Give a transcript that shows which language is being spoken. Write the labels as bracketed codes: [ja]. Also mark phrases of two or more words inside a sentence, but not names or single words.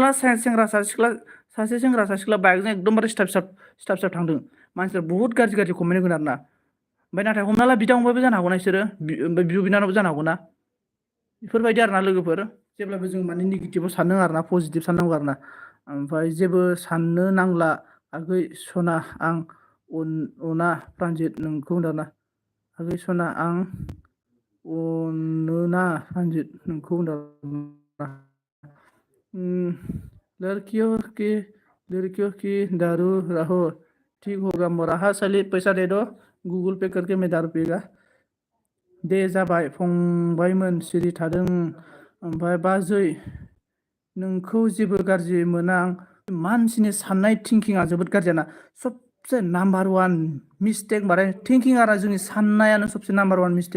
[brx] ला सासे सेंग्रा सासे सिख्ला बाइकजों एकदमबारे स्टार्ट थांदों मानसिफोरा बुहुत गाज्रि कमेन्ट होगोन आरोना ओमफ्राय नाथाय हमना ला बिदा फंबायबो जानो हागौ ना बिसोरो ओमफ्राय बिब' बिनानावबो जानो हागौ ना बेफोरबायदि आरोना लोगोफोर जेब्लाबो जों माने नेगेटिभाव साननाङा आरोना पजिटिभ साननांगौ आरोना ओमफ्राय जेबो साननो नांला आगै सना आं अना प्रान्जित नोंखौ होनदोंना आगै सना आं अनोना प्रान्जित नोंखौ होनदों [hi] लड़कियों की दारू रहो ठीक होगा मोरा हाँ साली पैसा दे दो गूगल पे करके मैं दारू पिएगा [brx] दे जाबाय फंबायमोन सिरि थादों ओमफ्राय बाजै नोंखौ जेबो गाज्रि मोना आं मानसिनि साननाय थिंकिङा जोबोद गाज्रियाना सबसे [en] number one mistake [brx] माने थिंकिं आरो जोंनि साननायानो सबसे [en] number one mistake